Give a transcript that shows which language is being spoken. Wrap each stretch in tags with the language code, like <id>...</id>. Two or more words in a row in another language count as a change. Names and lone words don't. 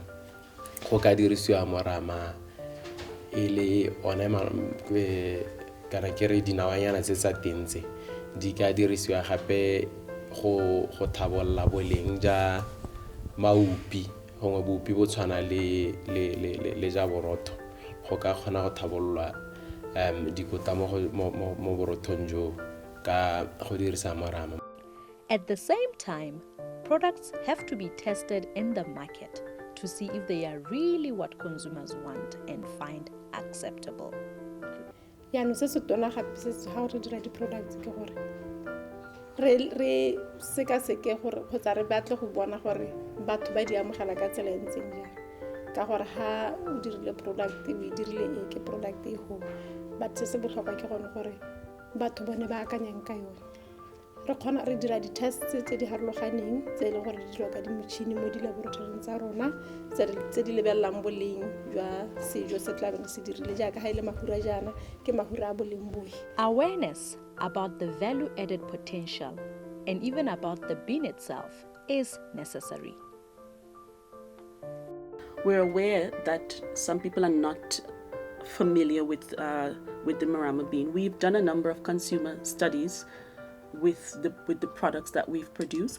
<tn>Go ka dirisiwa morama e le one kana ke re dinawanyana tse tsa teng tse di ka dirisiwa gape go thabolla boleng ja maupi, gongwe boupi bo tshwana le ja borotho, go ka kgona go thabollwa dikota mo borothong jo ka go dirisa morama.</tn> <en>At the same time, products have to be tested in the market to see if they are really what consumers want and find acceptable.</en> <tn>Yaanong se se tona gape se ga re dira di-products ke gore re sekaseke gore kgotsa re batle go bona gore batho ba di amogela ka tsela e ntseng jang, ka gore ha o dirile product o e dirile ke product e go but se botlhokwa ke gone gore batho bone ba akanyang ka yone. Re kgona re dira di-tests tse di harologaneng tse e leng gore di dirwa ka dimotšhini mo di-laboratoring tsa rona tse di lebelelang boleng jwa sejo se tla beng se dirile jaaka ga ile mafura jaana ke mafura a boleng boe.</tn> <en>Awareness about the value-added potential and even about the bean itself is necessary. We're aware that some people are not familiar with the Morama bean. We've done a number of consumer studies with the products that we've produced.</en>